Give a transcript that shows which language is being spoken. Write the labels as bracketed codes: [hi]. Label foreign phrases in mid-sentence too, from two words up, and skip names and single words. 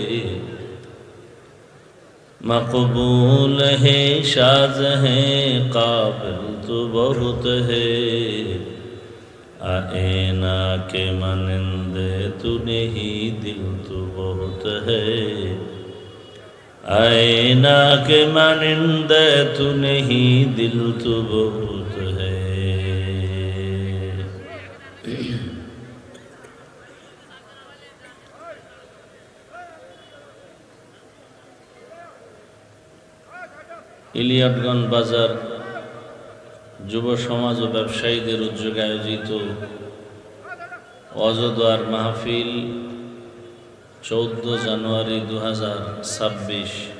[ur] مقبول ہے شاذ ہے قابل تو بہت ہے. آئینہ کے مانند تو نہیں دل تو بہت ہے. آئینہ کے مانند تو نہیں دل تو بہت ہے. [bn] ইলিয়াটগঞ্জ বাজার যুব সমাজ ও ব্যবসায়ীদের উদ্যোগে আয়োজিত অজদোয়ার মাহফিল 14 জানুয়ারি 2026।